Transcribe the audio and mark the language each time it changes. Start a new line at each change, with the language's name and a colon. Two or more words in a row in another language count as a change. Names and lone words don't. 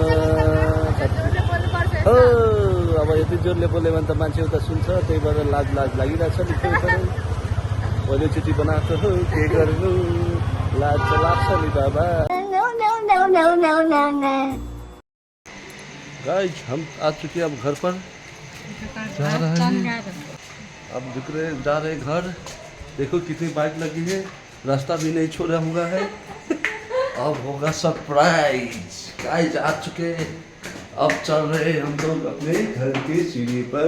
Nepali: हो अब यति जोरले बोल्यो भने त मान्छे उता सुन्छ, त्यही भएर लाज लागिरहेछ नि। पहिलोचोटि बनाएको हो के गर्नु, लाज त लाग्छ नि बाबा।
Hindi: गाइज हम आ चुके अब घर पर जा रहे हैं। अब जा रहे घर। देखो कितनी बाइक लगी है, रास्ता भी नहीं छोड़ा हुआ है। अब होगा सरप्राइज। गाइस आ चुके, अब चल रहे हम लोग अपने घर के सीढ़ी पर।